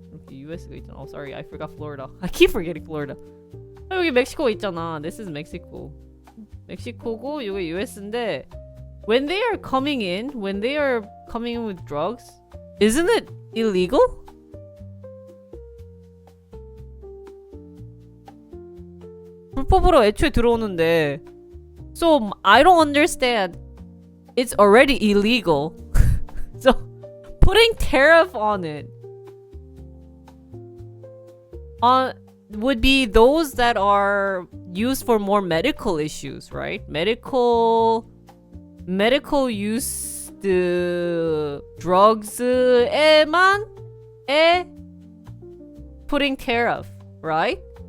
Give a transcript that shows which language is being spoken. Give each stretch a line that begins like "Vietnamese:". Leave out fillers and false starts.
Korean: US가 있잖아.
English: Oh, sorry, I forgot Florida. I keep forgetting Florida.
Korean: 여기 멕시코 있잖아.
English: This is Mexico.
Korean: 멕시코고 여기 US인데
English: when they are coming in with drugs, isn't it illegal?
Korean: 불법으로 애초에 들어오는데.
English: So I don't understand. It's already illegal. So putting tariff on it would be those that are used for more medical issues, right? Medical use drugs
Korean: 에만
English: putting tariff, right?